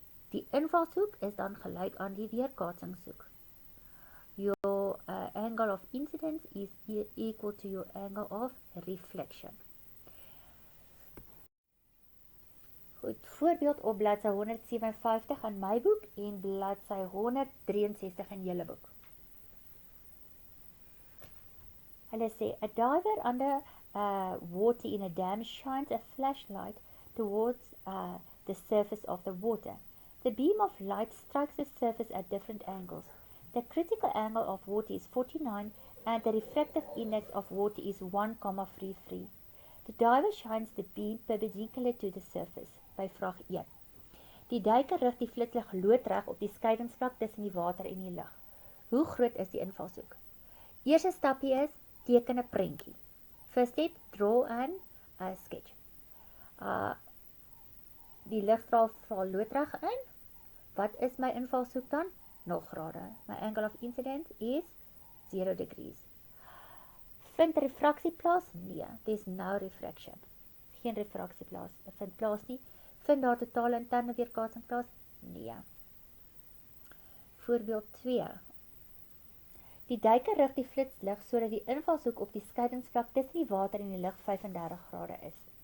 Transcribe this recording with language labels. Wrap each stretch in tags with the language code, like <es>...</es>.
<af>Die invalshoek is dan gelyk aan die weerkaatsingshoek.</af> <en>Your angle of incidence is equal to your angle of reflection.</en> <af>Goed, voorbeeld op bladsy 157 in my boek en bladsy 163 in julle boek. Hulle sê,</af> <en>a diver under water in a dam shines a flashlight towards the surface of the water. The beam of light strikes the surface at different angles. The critical angle of water is 49 and the refractive index of water is 1,33. The diver shines the beam perpendicular to the surface.</en> <af>By vraag 1. Die duiker rig die flitslig loodreg op die skeidingsvlak tussen die water en die lug. Hoe groot is die invalshoek? Eerste stapie is, teken 'n prentjie.</af> <en>First step, draw a sketch.</en> <af>Die ligstraal val loodreg in. Wat is my invalshoek dan? 0 grade.</af> <en>My angle of incidence is 0 degrees.</en> <af>Vind refraksie plaas? Nee,</af> <en>there's no refraction.</en> <af>Geen refraksie vind plaas nie. Vind daar totale interne weerkaatsing plaas? Nee. Voorbeeld 2. Die duiker rig die flitslig sodat die invalshoek op die skeidingsvlak tussen die water en die lug 35 grade is.</af>